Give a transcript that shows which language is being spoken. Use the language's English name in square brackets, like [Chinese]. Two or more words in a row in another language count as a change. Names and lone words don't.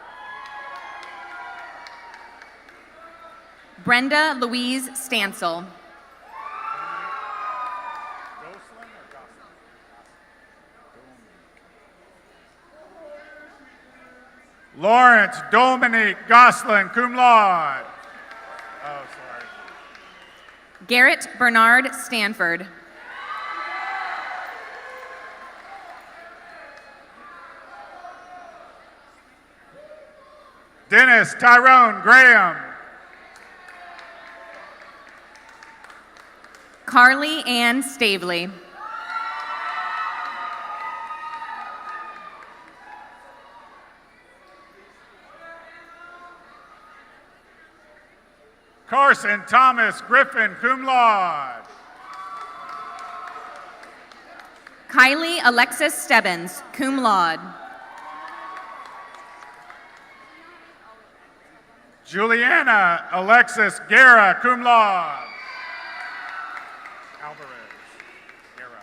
[English] Brenda Louise Stansel. Lawrence Dominique Goslin, [Latin] cum laude. [English] Oh, sorry. Garrett Bernard Stanford. Dennis Tyrone Graham. Carly Ann Stavely. Carson Thomas Griffin, [Latin] cum laude. [English] Kylie Alexis Stebbins, [Latin] cum laude. [English] Juliana Alexis Guerra, [Latin] cum laude. [English] Alvarez, Guerra.